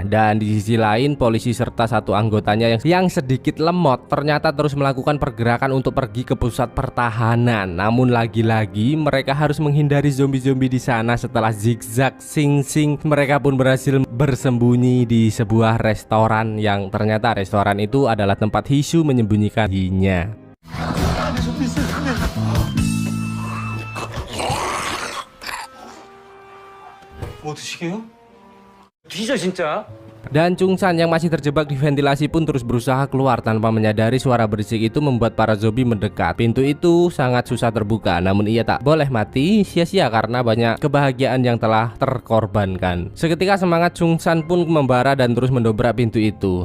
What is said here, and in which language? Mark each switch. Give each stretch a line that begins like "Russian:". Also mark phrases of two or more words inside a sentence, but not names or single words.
Indonesian: Dan di sisi lain, polisi serta satu anggotanya yang sedikit lemot ternyata terus melakukan pergerakan untuk pergi ke pusat pertahanan. Namun lagi-lagi mereka harus menghindari zombie-zombie di sana. Setelah zigzag sing-sing, mereka pun berhasil bersembunyi di sebuah restoran yang ternyata restoran itu adalah tempat Hisu menyembunyikan dirinya.
Korean: 뭐 드시게요? 뒤져 진짜.
Indonesian: Dan Jungsan yang masih terjebak di ventilasi pun terus berusaha keluar tanpa menyadari suara berisik itu membuat para zombie mendekat. Pintu itu sangat susah terbuka, namun ia tak boleh mati sia-sia karena banyak kebahagiaan yang telah terkorbankan. Seketika semangat Jungsan pun membara dan terus mendobrak pintu itu.